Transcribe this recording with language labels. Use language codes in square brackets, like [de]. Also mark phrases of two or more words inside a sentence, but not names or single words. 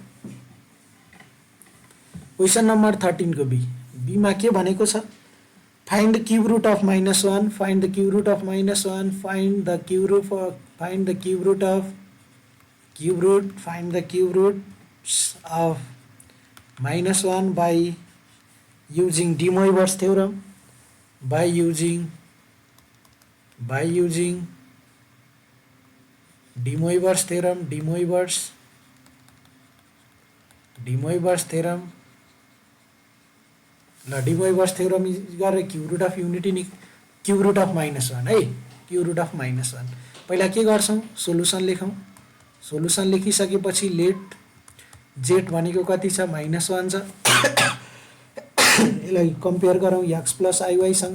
[en] question number [ne] 13 को बी, बीमा के भनेको छ? [en] find the cube root of -1, find the cube root of -1, find the cube root of, find the cube root of, cube root, find the cube roots of -1 by using De Moivre's theorem, by using De Moivre's theorem, De Moivre's theorem। [ne] ल De Moivre's theorem गरेर [en] cube root of unity, cube root of -1 [ne] है, [en] cube root of -1. [ne] पहिला के गर्छौँ? सोलुसन लेखौँ। सोलुसन लेखिसकेपछि [en] let z [ne] भनेको कति छ? -1 छ। यसलाई कम्पेयर गरौँ x + iy सँग।